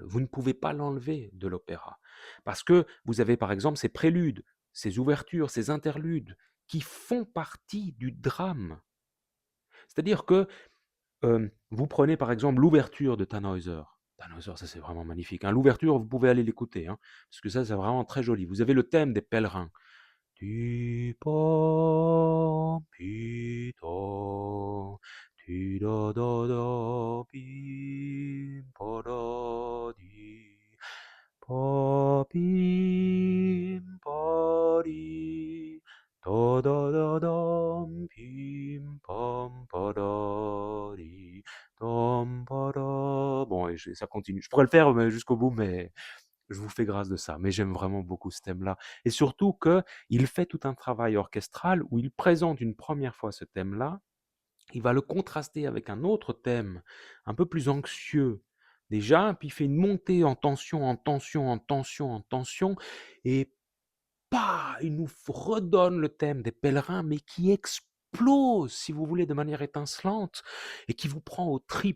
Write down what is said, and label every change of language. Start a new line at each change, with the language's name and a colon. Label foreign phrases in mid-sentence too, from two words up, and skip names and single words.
French: Vous ne pouvez pas l'enlever de l'opéra. Parce que vous avez par exemple ces préludes, ces ouvertures, ces interludes qui font partie du drame. C'est-à-dire que vous prenez par exemple l'ouverture de Tannhäuser. Tannhäuser, ça c'est vraiment magnifique, hein. L'ouverture, vous pouvez aller l'écouter, hein, parce que ça c'est vraiment très joli. Vous avez le thème des pèlerins. Ti pom pi do, ti do do pi po do di, po pim po di, do dom pim pom po do di, dom po do. Bon, ça continue. Je pourrais le faire jusqu'au bout, mais je vous fais grâce de ça, mais j'aime vraiment beaucoup ce thème-là. Et surtout qu'il fait tout un travail orchestral où il présente une première fois ce thème-là, il va le contraster avec un autre thème, un peu plus anxieux déjà, puis il fait une montée en tension, en tension, en tension, en tension, et il nous redonne le thème des pèlerins, mais qui explose, si vous voulez, de manière étincelante, et qui vous prend aux tripes.